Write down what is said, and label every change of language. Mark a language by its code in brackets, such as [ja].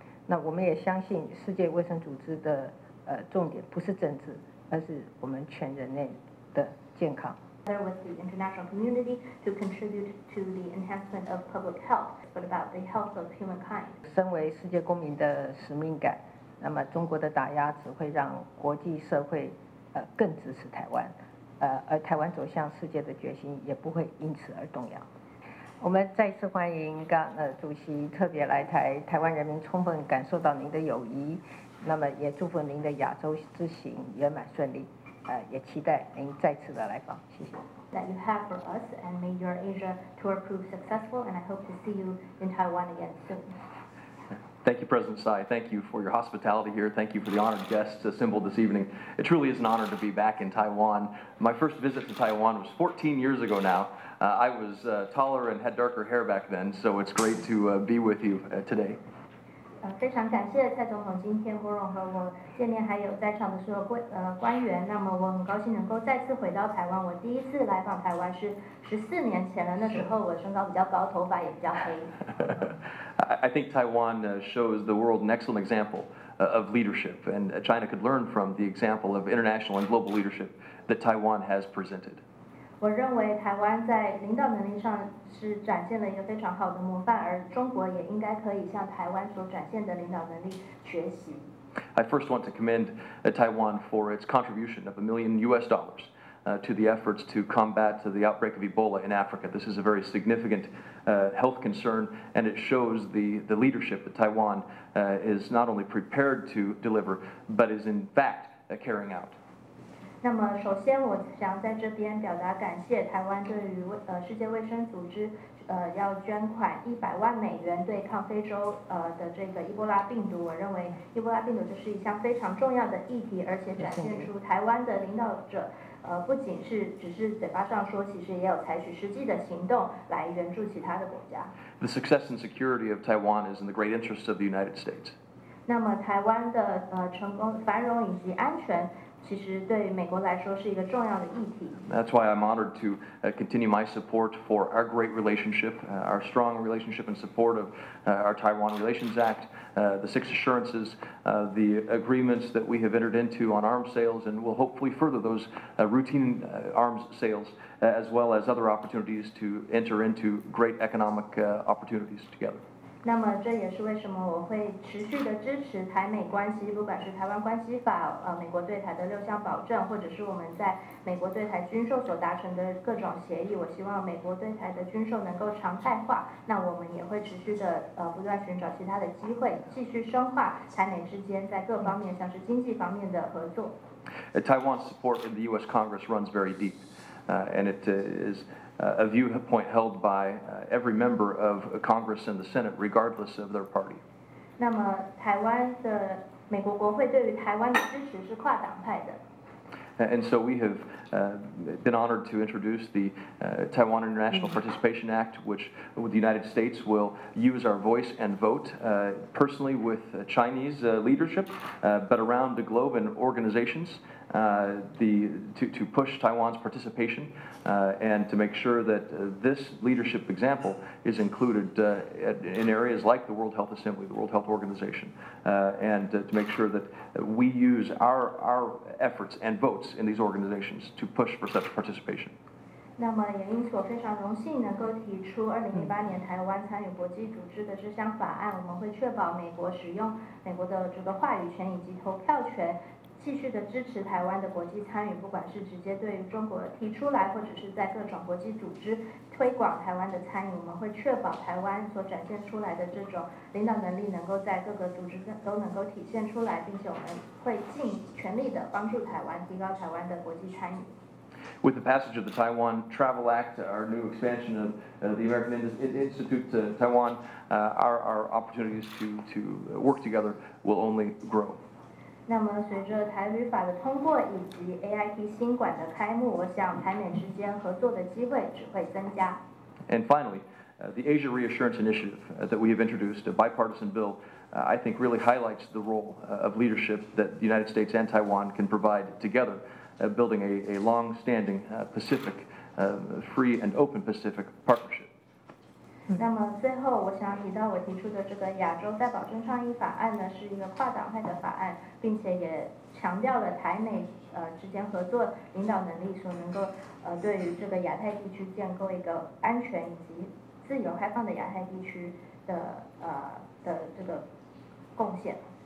[zh] 那我们也相信世界卫生组织的重点不是政治，而是我们全人类的健康。 [en] With the international community to contribute to the enhancement of public health, but about the health of humankind. [zh] 身为世界公民的使命感，那么中国的打压只会让国际社会更支持台湾，而台湾走向世界的决心也不会因此而动摇。我们再次欢迎主席特别来台湾人民充分感受到您的友谊，那么也祝福您的亚洲之行圆满顺利。也期待您再次的来访，谢谢。 [en] That you have for us, and may your Asia tour prove successful, and I hope to see you in Taiwan again soon. Thank you, President Tsai. Thank you for your hospitality here. Thank you for the honored guests assembled this evening. It truly is an honor to be back in Taiwan. My first visit to Taiwan was 14 years ago now. I was taller and had darker hair back then, so it's great to be with you today. [zh] 非常感谢蔡总统今天拨冗和我见面，还有在场的所有官员。那么我很高兴能够再次回到台湾。我第一次来访台湾是14年前了，那时候我身高比较高，头发也比较黑。 [en] I think Taiwan shows the world an excellent example of leadership, and China could learn from the example of international and global leadership that Taiwan has presented. [zh] 我认为台湾在领导能力上是展现了一个非常好的模范，而中国也应该可以向台湾所展现的领导能力学习。 [en] I first want to commend Taiwan for its contribution of $1 million to the efforts to combat the outbreak of Ebola in Africa. This is a very significant health concern, and it shows the leadership that Taiwan is not only prepared to deliver, but is in fact carrying out. [zh] 那么，首先我想在这边表达感谢，台湾对于世界卫生组织要捐款100万美元对抗非洲的这个伊波拉病毒。我认为伊波拉病毒这是一项非常重要的议题，而且展现出台湾的领导者不仅是只是嘴巴上说，其实也有采取实际的行动来援助其他的国家。 [en] The success and security of Taiwan is in the great interest of the United States. [zh] 那么台湾的成功、繁荣以及安全。其实对美国来说是一个重要的议题。 [en] That's why I'm honored to continue my support for our great relationship, our strong relationship and support of our Taiwan Relations Act, the 6 assurances, the agreements that we have entered into on arms sales, and will hopefully further those routine arms sales, as well as other opportunities to enter into great economic opportunities together. [zh] 那么这也是为什么我会持续的支持台美关系，不管是台湾关系法、美国对台的6项保证，或者是我们在美国对台军售所达成的各种协议。我希望美国对台的军售能够常态化，那我们也会持续的不断寻找其他的机会，继续深化台美之间在各方面，像是经济方面的合作。 [en] Taiwan's support in the U.S. Congress runs very deep, and it is a viewpoint held by every member of Congress and the Senate, regardless of their party. [zh] 那么，台湾的美国国会对于台湾的支持是跨党派的。 [en] And so we have been honored to introduce the Taiwan International Participation Act, which the United States will use our voice and vote personally with Chinese leadership, but around the globe and organizations to push Taiwan's participation and to make sure that this leadership example is included in areas like the World Health Assembly, the World Health Organization, and to make sure that we use our efforts and votes in these organizations to push for such participation. [zh] 那么也因此我非常荣幸能够提出2008年台湾参与国际组织的这项法案，我们会确保美国使用美国的这个话语权以及投票权，继续的支持台湾的国际参与，不管是直接对于中国提出来，或者是在各种国际组织推广台湾的参与，我们会确保台湾所展现出来的这种领导能力能够在各个组织都能够体现出来，并且我们会尽全力的帮助台湾提高台湾的国际参与。 [en] With the passage of the Taiwan Travel Act, our new expansion of the American Institute to Taiwan, our opportunities to work together will only grow. [zh] 那么，随着台旅法的通过以及 AIT 新馆的开幕，我想台美之间合作的机会只会增加。 [en] And finally, the Asia Reassurance Initiative that we have introduced, a bipartisan bill, I think really highlights the role of leadership that the United States and Taiwan can provide together, building a long-standing Pacific, free and open Pacific partnership. [zh] 那么最后，我想提到我提出的这个亚洲再保证倡议法案呢，是一个跨党派的法案，并且也强调了台美之间合作领导能力所能够对于这个亚太地区建构一个安全以及自由开放的亚太地区的这个贡献。